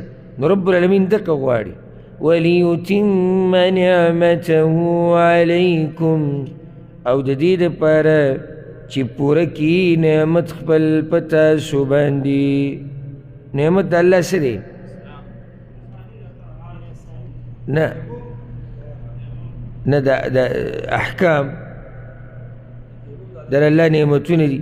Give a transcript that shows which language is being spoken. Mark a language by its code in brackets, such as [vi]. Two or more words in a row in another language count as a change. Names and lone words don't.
[ps] نو [ar] رب العالمین [ps] دقه غواړي [ar] وَلِيُتِمَّ نِعْمَتَهُ عَلَيْكُمْ، [ps] او د دې دپاره چې پوره کړي نعمت خپل په تاسو باندې. نعمت د الله څه دی؟ نه د احکام در الله نعمتونه دي.